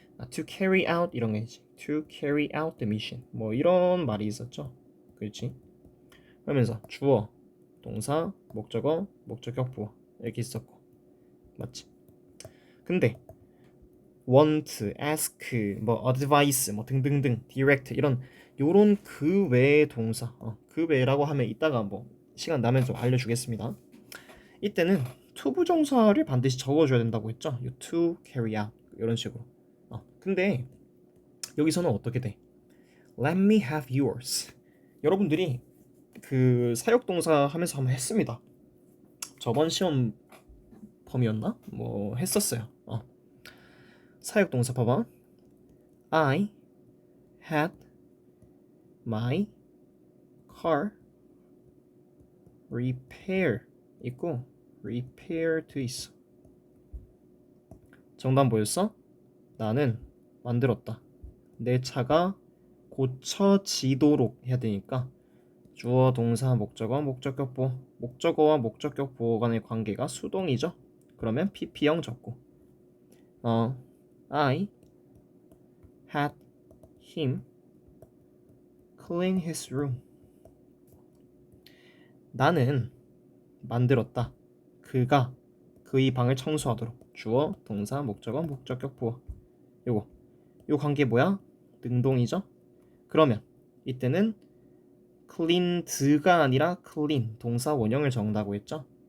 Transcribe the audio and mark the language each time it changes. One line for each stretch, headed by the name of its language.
English: To carry out
Korean: 이런 게지.
English: To carry out the mission.
Korean: 이런 말이 있었죠. 그렇지? 그러면서 주어, 동사, 목적어, 목적격 부어 이렇게 있었고 맞지? 근데 want, ask, advice, 등등등, direct 요런 그 외의 동사, 그 외라고 하면 이따가 시간 나면 좀 알려주겠습니다. 이때는 to 부정사를 반드시 적어줘야 된다고 했죠.
English: to carry out
Korean: 이런 식으로. 근데 여기서는 어떻게 돼?
English: Let me have yours.
Korean: 여러분들이 사역동사 하면서 한번 했습니다. 저번 시험 범위였나? 했었어요. 사역동사 봐봐.
English: I had my car repair 있고 repaired 있어.
Korean: 정답 뭐였어? 나는 만들었다. 내 차가 고쳐지도록 해야 되니까 주어, 동사, 목적어, 목적격 보어. 목적어와 목적격 보어 간의 관계가 수동이죠. 그러면 pp형 적고
English: I had him clean his room.
Korean: 나는 만들었다. 그가 그의 방을 청소하도록. 주어, 동사, 목적어, 목적격 보어. 요 관계 뭐야? 능동이죠? 그러면 이때는 cleaned가 아니라 clean 동사 원형을 적는다고 했죠?